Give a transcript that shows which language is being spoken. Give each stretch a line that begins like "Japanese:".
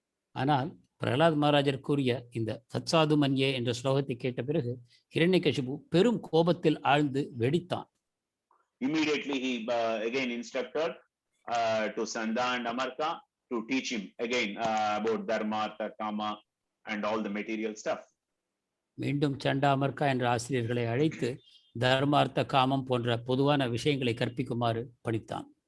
Tamil: ஆனால் பிரகலாத் மகாராஜர் கூறிய இந்த தத்சாது மன்யே என்ற ஸ்லோகத்தை கேட்ட பிறகு ஹிரண்யகசிபு பெரும் கோபத்தில் ஆழ்ந்து வெடித்தான்.
English: Immediately he again instructed to Sanda and Amarka to teach him again about dharma, artha, kama and all the material stuff.
Tamil: மீண்டும் சண்டா அமர்கா என்ற ஆசிரியர்களை அழைத்து தர்மார்த்த காமம் போன்ற பொதுவான விஷயங்களை கற்பிக்குமாறு பணித்தான்.